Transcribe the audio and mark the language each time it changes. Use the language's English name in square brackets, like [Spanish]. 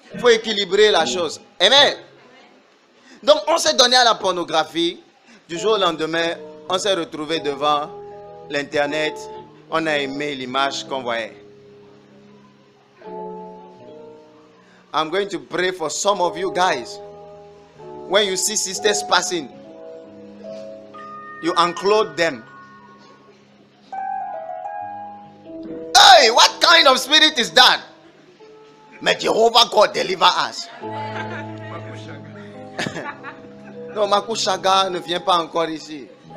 [French] Il faut équilibrer la chose. Amen. Donc on s'est donné à la pornographie. Du jour au lendemain, on s'est retrouvé devant l'internet. On a aimé l'image qu'on voyait. [English] I'm going to pray for some of you guys. When you see sisters passing, you unclothe them. Hey, what kind of spirit is that? May Jehovah God deliver us. [French] Non, Makushaga ne vient pas encore ici.